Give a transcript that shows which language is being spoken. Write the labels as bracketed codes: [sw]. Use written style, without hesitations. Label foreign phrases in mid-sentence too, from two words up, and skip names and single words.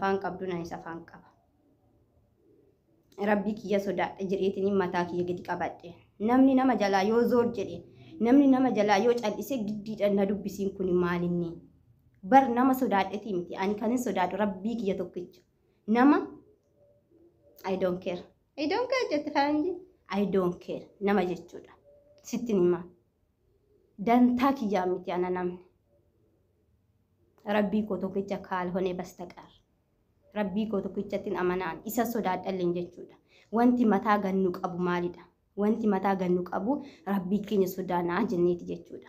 [om] Akkuma afaan qabdu nanis afaan qaba. rabbii kiyya sodaadha jedheetini mataa kiyya gadi qabadhe. Namni nama jalaa yoo zoor jedhe, namni nama jalaa yoo cal'ise giddiidhaan na dubbisiin kun maalinni. Bar nama sodaadhetii miti. Ani kanin sodaadhu rabbii kiyya tokkicha. [en] Nama I don't care. I don't care [om] jette faranji. [en] I don't care. [om] Nama jechuudha. Sittin hima. Dantaa kiyyaa miti ana namni. Rabbii koo tokkicha kaalhonee bastaqar. Rabbii koo tokkichattiin amanaan isa sodaadhalleen jechuudha. Wanti mataa gannu qabu maalidha? Wanti mataa gannu qabu rabbii keenya sodaanaa jenneeti jechuudha.